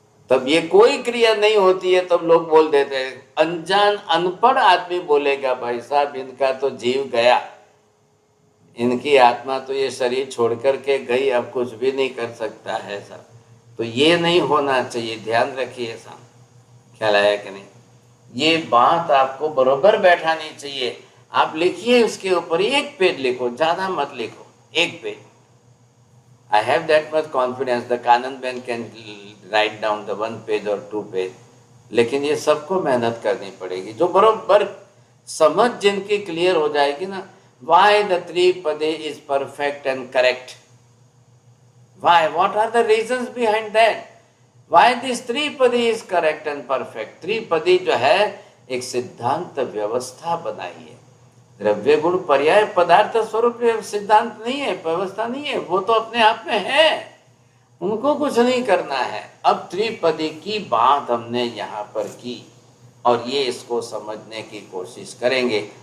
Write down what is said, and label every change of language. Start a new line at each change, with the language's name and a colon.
Hindi: तब ये कोई क्रिया नहीं होती है तब लोग बोल देते हैं, अनजान अनपढ़ आदमी बोलेगा भाई साहब इनका तो जीव गया, इनकी आत्मा तो ये शरीर छोड़ करके गई, अब कुछ भी नहीं कर सकता है साहब। तो ये नहीं होना चाहिए, ध्यान रखिए साहब, ख्याल आया कि नहीं। ये बात आपको बरोबर बैठानी चाहिए। आप लिखिए उसके ऊपर, एक पेज लिखो, ज्यादा मत लिखो, एक page.
English: I have that much confidence the Kanand Ben can write down the 1 page or 2 page,
Hindi: लेकिन ये सबको मेहनत करनी पड़ेगी। जो बरोबर समझ जिनकी क्लियर हो जाएगी ना,
English: why the Tripadi is perfect and correct, why, what are the reasons behind that, why this Tripadi is correct and perfect।
Hindi: त्रिपदी जो है एक सिद्धांत व्यवस्था बनाई है, द्रव्य गुण पर्याय पदार्थ स्वरूप सिद्धांत नहीं है, व्यवस्था नहीं है, वो तो अपने आप में है, उनको कुछ नहीं करना है। अब त्रिपदी की बात हमने यहाँ पर की और ये इसको समझने की कोशिश करेंगे।